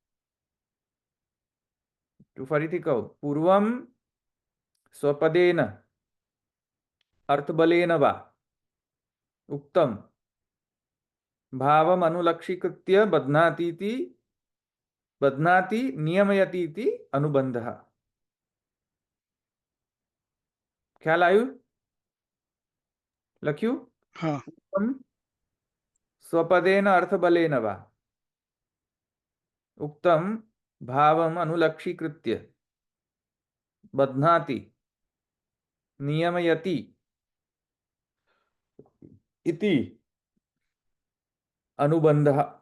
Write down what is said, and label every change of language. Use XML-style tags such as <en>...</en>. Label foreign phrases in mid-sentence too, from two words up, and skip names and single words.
<gu>ફરીથી કહું,</gu> <sa>પૂર્વમ સ્વપદેન અર્થબલેન વા ઉક્તમ ભાવમ અનુલક્ષીકૃત્ય બધ્નાતિ નિયમયતિ ઇતિ અનુબંધ.</sa> <gu>ખ્યાલ આવ્યું? લખ્યું? હા.</gu> <sa>स्वपदेन अर्थबलेन वा उक्तं भावम् अनुलक्षीकृत्य बध्नाति नियमयति इति अनुबंधः।</sa>